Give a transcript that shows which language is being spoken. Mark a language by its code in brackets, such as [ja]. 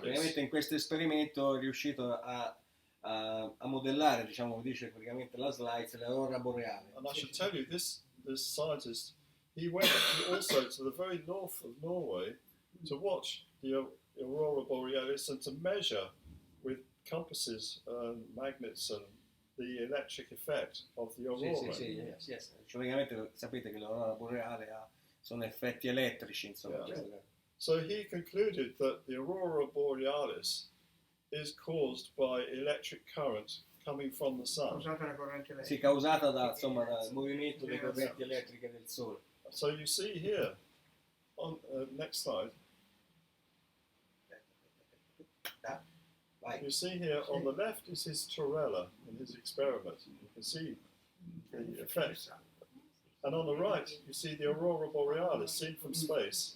[it] Praticamente in questo esperimento è riuscito a modellare, diciamo, come dice praticamente la slide, l'aurora boreale. [en] And I should tell you, this scientist, he went also to the very north of Norway to watch the aurora borealis and to measure with compasses and magnets and the electric effect of the aurora. [it] Sì. Cioè, praticamente sapete che l'aurora boreale sono effetti elettrici, insomma. [en] Yeah. [it] Questo- [en] So he concluded that the aurora borealis is caused by electric current coming from the sun. [it] Usate la corrente elettrica. Sì, causata dal movimento delle correnti elettriche del Sole. [en] So you see here, on next slide, [it] Vai. [en] you see here on the left is his Torella in his experiment. You can see the effect. And on the right, you see the aurora borealis seen from space